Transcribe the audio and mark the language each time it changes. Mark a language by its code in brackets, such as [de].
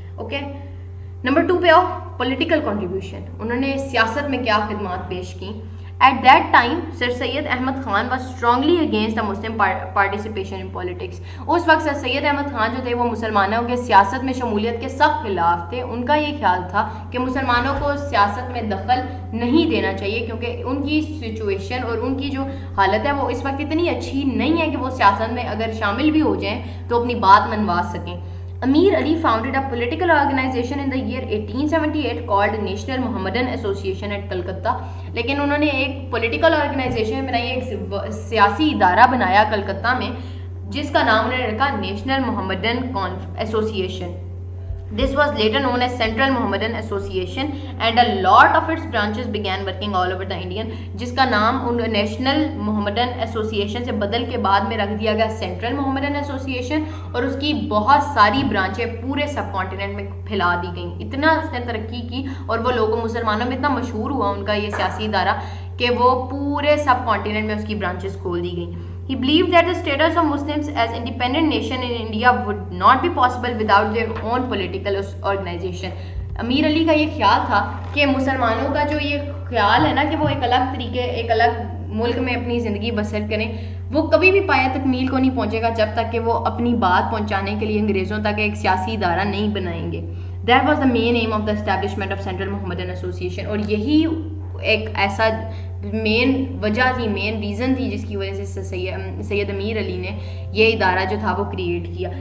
[ur] Okay, number 2 پہ آؤ، political contribution. انہوں نے سیاست میں کیا خدمات پیش کی. [en] At that time, Sir Syed Ahmad Khan was strongly against the Muslim participation in politics. [ur] اس وقت سر سید احمد خان جو تھے وہ مسلمانوں کے سیاست میں شمولیت کے سخت خلاف تھے. ان کا یہ خیال تھا کہ مسلمانوں کو سیاست میں دخل نہیں دینا چاہیے کیونکہ ان کی سچویشن اور ان کی جو حالت ہے وہ اس وقت اتنی اچھی نہیں ہے کہ وہ سیاست میں اگر شامل بھی ہو جائیں تو اپنی بات منوا سکیں. [en] Amir Ali founded a political organization in the year 1878 called National Mohammedan Association at Calcutta. [ur] لیکن انہوں نے ایک پولیٹیکل آرگنائزیشن بنائی، ایک سیاسی ادارہ بنایا کلکتہ میں جس کا نام انہوں نے رکھا national Mohammedan association. [en] This was later known as Central Mohammedan Association and a lot of its branches began working all over the Indian. [ur] جس کا نام ان نیشنل محمدن ایسوسیشن سے بدل کے بعد میں رکھ دیا گیا سینٹرل محمدن ایسوسیشن، اور اس کی بہت ساری برانچیں پورے سب کانٹیننٹ میں پھیلا دی گئیں. اتنا اس نے ترقی کی اور وہ لوگوں مسلمانوں میں اتنا مشہور ہوا ان کا یہ سیاسی ادارہ کہ وہ پورے سب کانٹیننٹ میں اس کی برانچز کھول دی گئیں. [en] He believed that the status of Muslims as independent nation in India would not be possible without their own political organization. [ur] امیر علی کا یہ خیال تھا کہ مسلمانوں کا جو یہ خیال ہے نا کہ وہ ایک الگ طریقے ایک الگ ملک میں اپنی زندگی بسر کریں, وہ کبھی بھی پایا تکمیل کو نہیں پہنچے گا جب تک کہ وہ اپنی بات پہنچانے کے لیے انگریزوں تک ایک سیاسی ادارہ نہیں بنائیں گے. [en] that was the main aim of the establishment of Central Mohammedan Association, [ur] اور یہی ایک ایسا مین وجہ تھی, مین ریزن تھی جس کی وجہ سے سید امیر علی نے یہ ادارہ جو تھا وہ کریٹ کیا.